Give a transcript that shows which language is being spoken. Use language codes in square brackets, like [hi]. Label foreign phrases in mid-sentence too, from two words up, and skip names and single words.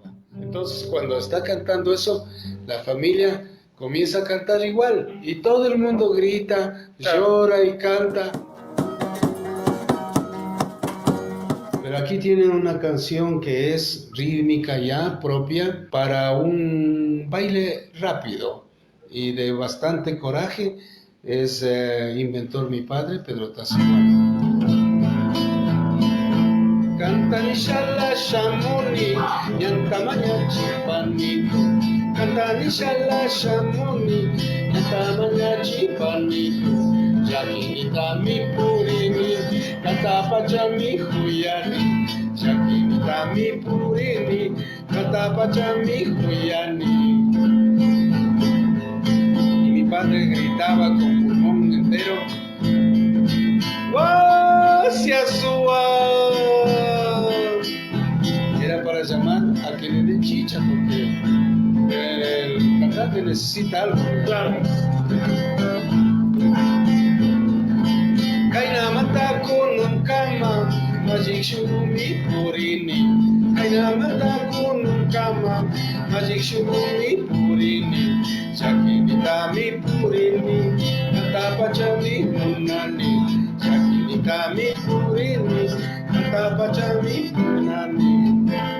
[es] Entonces cuando está cantando eso, la familia comienza a cantar igual y todo el mundo grita, llora y canta. Pero aquí tienen una canción que es rítmica ya propia para un baile rápido y de bastante coraje. Es inventor mi padre, Pedro Tasiguano. [qu] Cantan shala shamoni, yantamanya chipani. Cantan shala shamoni, yantamanya chipani. Yakinita mi purini, katapacha mi huyani. Yakinita mi purini, katapacha mi huyani. [es] Y mi padre gritaba con pulmón entero: [qu] ¡Guasia sua! [es] Era para llamar a que le den chicha porque el cantante necesita algo. Claro. [qu] Kaina mata kunun kama, magic shurumi purini. Kaina mata kunun kama, magic shurumi purini. Shakinita mi purini, katapacha mi munani. Shakinita mi purini, katapacha mi munani.